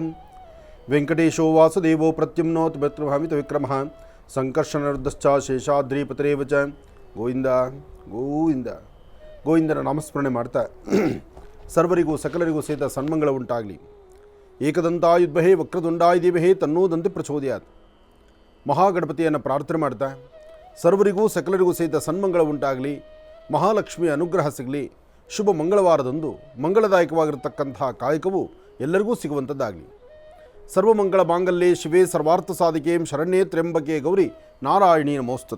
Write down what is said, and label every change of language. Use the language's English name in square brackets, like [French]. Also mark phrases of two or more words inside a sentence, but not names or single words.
[Sanskrit] ವೆಂಕಟೇಶೋ ವಾಸುದೇವೋ ಪ್ರತ್ಯುಮ್ನೋತ್ ಮಿತ್ರಭಾಮಿತ ವಿಕ್ರಮಃ ಸಂಕರ್ಷಣರ್ಧಶ್ಚ ಶೇಷಾದ್ರಿಪತರೇವ ಚ. [Kannada] ಗೋವಿಂದ ಗೋವಿಂದ ಗೋವಿಂದನ ನಾಮಸ್ಮರಣೆ ಮಾಡ್ತಾ ಸರ್ವರಿಗೂ ಸಕಲರಿಗೂ ಸಹಿತ ಸನ್ಮಂಗಳ ಉಂಟಾಗಲಿ. [Sanskrit] ಏಕದಂತಾಯುದ್ಮಹೇ ವಕ್ರತುಂಡಾಯ ಧೀಮಹಿ ತನ್ನೋ ದಂತಿ ಪ್ರಚೋದಯಾತ್. [Kannada] ಮಹಾಗಣಪತಿಯನ್ನು ಪ್ರಾರ್ಥನೆ ಮಾಡ್ತಾ ಸರ್ವರಿಗೂ ಸಕಲರಿಗೂ ಸಹಿತ ಸನ್ಮಂಗಳ ಉಂಟಾಗಲಿ, ಮಹಾಲಕ್ಷ್ಮಿಯ ಅನುಗ್ರಹ ಸಿಗಲಿ. ಶುಭ ಮಂಗಳವಾರದಂದು ಮಂಗಳದಾಯಕವಾಗಿರತಕ್ಕಂಥ ಕಾಯಕವು ಎಲ್ಲರಿಗೂ ಸಿಗುವಂಥದ್ದಾಗಲಿ. [Sanskrit] ಸರ್ವಮಂಗಳ ಮಾಂಗಲ್ಯೆ ಶಿವೆ ಸರ್ವಾರ್ಥ ಸಾಧಿಕೆ ಶರಣ್ಯೇ ತ್ರ್ಯಂಬಕೆ ಗೌರಿ ನಾರಾಯಣಿ ನಮೋಸ್ತುತೆ.